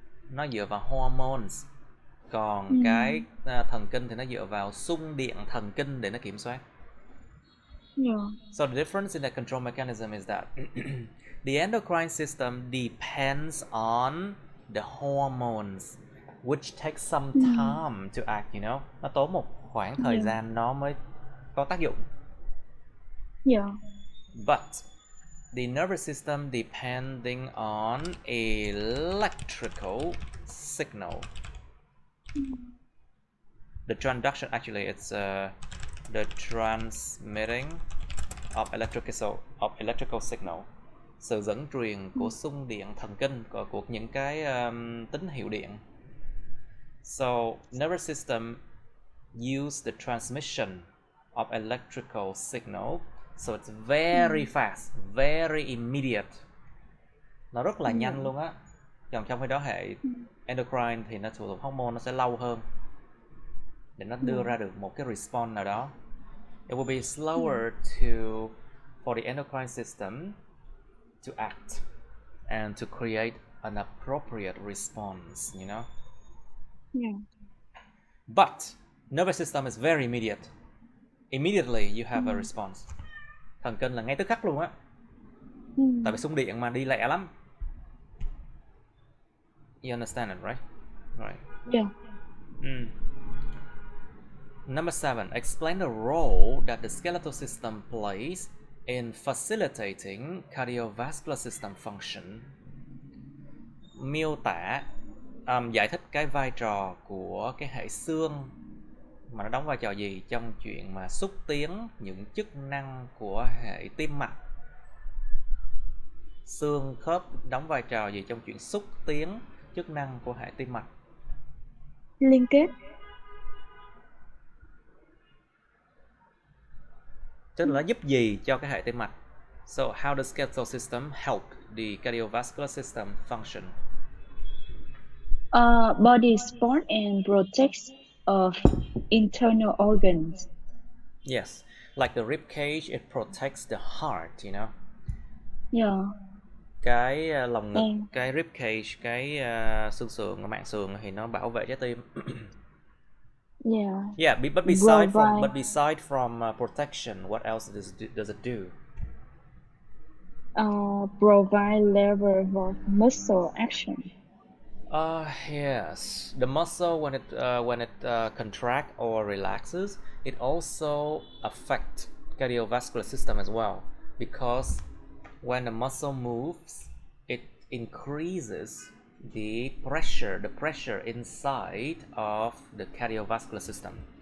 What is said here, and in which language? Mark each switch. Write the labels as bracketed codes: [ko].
[vi] Nó dựa vào hormones. Còn cái thần kinh thì nó dựa vào xung điện thần kinh để nó kiểm soát. [en] So the difference in the control mechanism is that the endocrine system depends on the hormones, which takes some time to act, you know. [vi] Nó tốn một khoảng thời gian nó mới có tác dụng. [en] But the nervous system depending on electrical signal. The transduction, actually, it's the transmitting of electrical signal. [vi] Sự dẫn truyền của xung điện thần kinh, của những cái tín hiệu điện. [en] So nervous system use the transmission of electrical signal, so it's very fast, very immediate. [vi] Nó rất là nhanh luôn á. Còn trong khi đó hệ endocrine thì nó sử dụng hormone, nó sẽ lâu hơn để nó đưa ra được một cái response nào đó. [en] It will be slower for the endocrine system to act and to create an appropriate response, you know. But nervous system is very immediate. Immediately you have a response. [vi] Thần kinh là ngay tức khắc luôn á. Tại vì xung điện mà đi lẹ lắm. [en] You understand it, right? Right. Number 7. Explain the role that the skeletal system plays in facilitating cardiovascular system function. [vi] Miêu tả, giải thích cái vai trò của cái hệ xương mà nó đóng vai trò gì trong chuyện mà xúc tiến những chức năng của hệ tim mạch. Xương khớp đóng vai trò gì trong chuyện xúc tiến chức năng của hệ tim mạch? Liên kết. Tức là nó giúp gì cho cái hệ tim mạch? [en] So how does skeletal system help the cardiovascular system function? Body support and protects of internal organs. Yes, like the rib cage, it protects the heart, you know. Yeah. [vi] Cái lồng ngực, [en] And [vi] cái rib cage, cái xương sườn, màng sườn thì nó bảo vệ trái tim. [en] yeah. Yeah, but beside from protection, what else does it do? Provide lever of muscle action. Yes, the muscle when it contract or relaxes, it also affect cardiovascular system as well, because when the muscle moves, it increases the pressure inside of the cardiovascular system.